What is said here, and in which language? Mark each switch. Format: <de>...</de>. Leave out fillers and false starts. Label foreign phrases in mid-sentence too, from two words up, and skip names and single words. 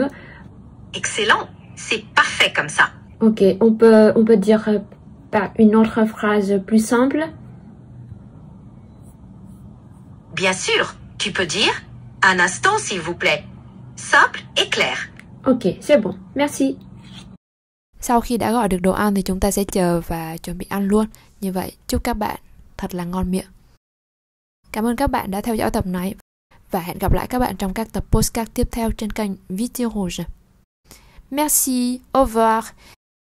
<fr>Excellent. C'est parfait comme ça. Ok, on peut dire par une autre phrase plus simple. Bien sûr, tu peux dire « Un instant, s'il vous plaît ». Simple et clair. Ok, c'est bon. Merci.</fr> <vi>Sau khi đã gọi được đồ ăn thì chúng ta sẽ chờ và chuẩn bị ăn luôn. Như vậy, chúc các bạn thật là ngon miệng. Cảm ơn các bạn đã theo dõi tập này và hẹn gặp lại các bạn trong các tập podcast tiếp theo trên kênh Video Rouge.</vi> <fr>Merci, au revoir</fr>